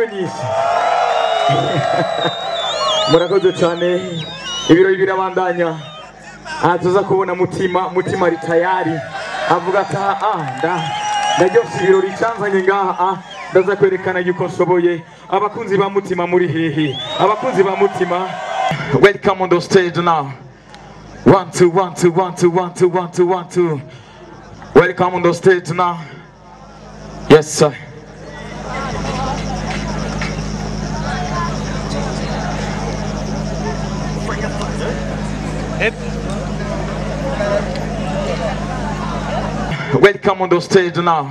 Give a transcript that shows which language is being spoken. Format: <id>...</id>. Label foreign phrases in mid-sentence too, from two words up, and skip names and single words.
<rn>Murakoze cyane. Ibirori birabandanya. Tuza kubona mutima ari tayari. Avuga ati ndaryoshe ibirori cyanzanye ngaha. Ndaza kwerekana yuko nshoboye. Abakunzi ba mutima muri hehe. Abakunzi ba mutima.</rn> <en>Welcome on the stage now. 1 2 1 2 1 2 1 2 1 2 1 2. Welcome on the stage now. Yes sir. Welcome on the stage now.</en>